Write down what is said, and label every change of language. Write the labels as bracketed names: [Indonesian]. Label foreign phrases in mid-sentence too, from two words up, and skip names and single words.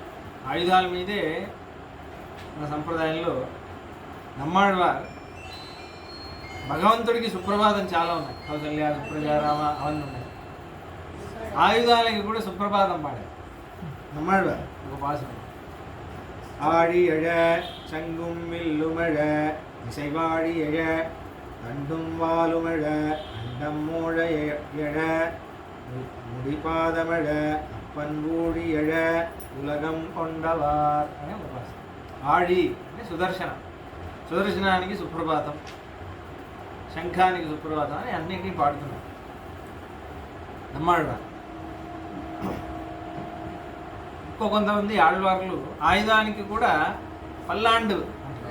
[Telugu] ఆయుధాల మీదే మన సంప్రదాయంలో నమ్మాళ్వారు భగవంతుడికి సుప్రభాతం చాలా ఉన్నాయి. [Sanskrit] కౌసల్య సుప్రజారామ [Telugu] అవన్నీ ఉన్నాయి. ఆయుధాలకి కూడా సుప్రభాతం పాడారు నమ్మాళ్వారు. ఒక పాసం [Tamil] ஆடி எழ சங்கும் வில்லுமழ இசைவாடி எழ தண்டும் வாலுமழ அண்டம் மூழ எழ முடிபாதமழ அப்பன் ஊழி எழ உலகம் கொண்டவார் [Telugu] అనే ఒక పాసం. ఆడి అంటే సుదర్శనం, సుదర్శనానికి సుప్రభాతం, శంఖానికి సుప్రభాతం అని అన్నింటినీ పాడుతున్నారు నమ్మాళ్వారు. ఇంకో కొంతమంది ఆళ్వార్లు ఆయుధానికి కూడా పల్లాండు అంటారు.